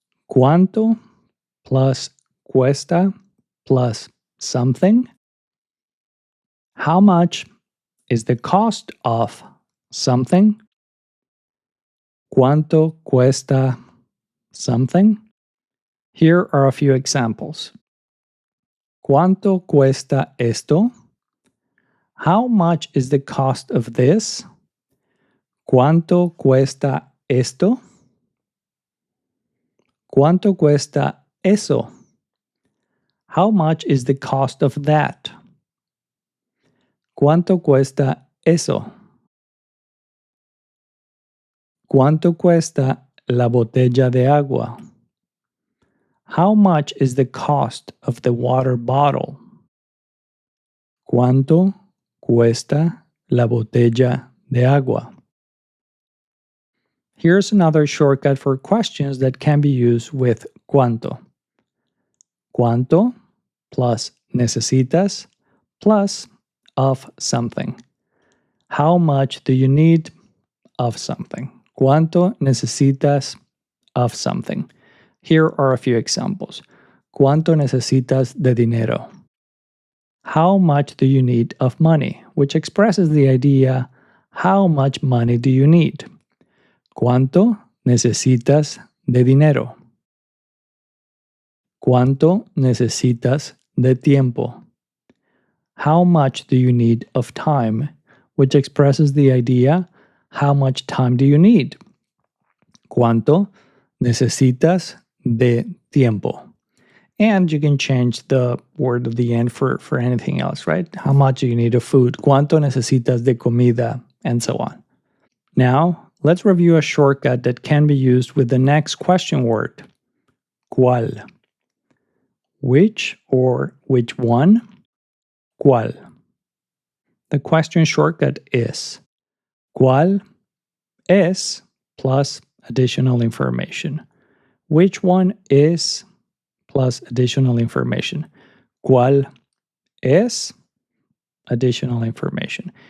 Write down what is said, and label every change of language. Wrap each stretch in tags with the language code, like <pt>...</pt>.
<en>¿Cuánto plus cuesta plus something? How much is the cost of something?</en> <es>¿Cuánto cuesta something?</es> <en>Here are a few examples.</en> <es>¿Cuánto cuesta esto?</es> <en>How much is the cost of this?</en> <es>¿Cuánto cuesta esto? ¿Cuánto cuesta eso?</es> <en>How much is the cost of that?</en> <es>¿Cuánto cuesta eso? ¿Cuánto cuesta la botella de agua?</es> <en>How much is the cost of the water bottle?</en> <es>¿Cuánto cuesta la botella de agua?</es> <en>Here's another shortcut for questions that can be used with cuánto. ¿Cuánto? Plus necesitas plus of something. How much do you need of something?</en> <es>¿Cuánto necesitas</es> <en>of something? Here are a few examples.</en> <es>¿Cuánto necesitas de dinero?</es> <en>How much do you need of money? Which expresses the idea, how much money do you need?</en> <es>¿Cuánto necesitas de dinero? ¿Cuánto necesitas de tiempo?</es> <en>How much do you need of time? Which expresses the idea, how much time do you need?</en> <es>¿Cuánto necesitas de tiempo?</es> <en>And you can change the word at the end for anything else, right? How much do you need of food?</en> <es>¿Cuánto necesitas de comida?</es> <en>And so on. Now, let's review a shortcut that can be used with the next question word. ¿Cuál? Which or which one? ¿Cuál? The question shortcut is</en> <es>¿Cuál es</es> <en>plus additional information? Which one is plus additional information?</en> <es>¿Cuál es</es> <en>additional information?</en>